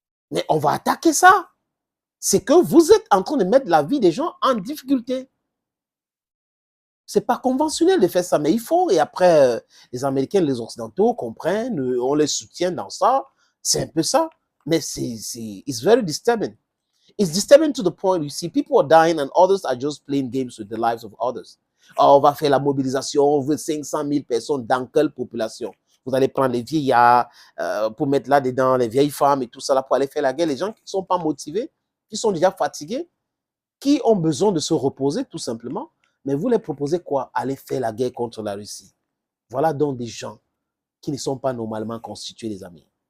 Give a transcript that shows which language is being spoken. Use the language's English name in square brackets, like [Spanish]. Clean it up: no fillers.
[French] Mais on va attaquer ça. C'est que vous êtes en train de mettre la vie des gens en difficulté. C'est pas conventionnel de faire ça, mais il faut. Et après, les Américains, les Occidentaux comprennent, on les soutient dans ça. C'est un peu ça. [English] Mais it's very disturbing. It's disturbing to the point, you see, people are dying and others are just playing games with the lives of others. [French] Oh, on va faire la mobilisation, on veut 500 000 personnes dans quelle population? Vous allez prendre les vieillards pour mettre là-dedans les vieilles femmes et tout ça là pour aller faire la guerre. Les gens qui ne sont pas motivés, qui sont déjà fatigués, qui ont besoin de se reposer tout simplement. Mais vous les proposez quoi? Aller faire la guerre contre la Russie. Voilà donc des gens qui ne sont pas normalement constitués, les amis.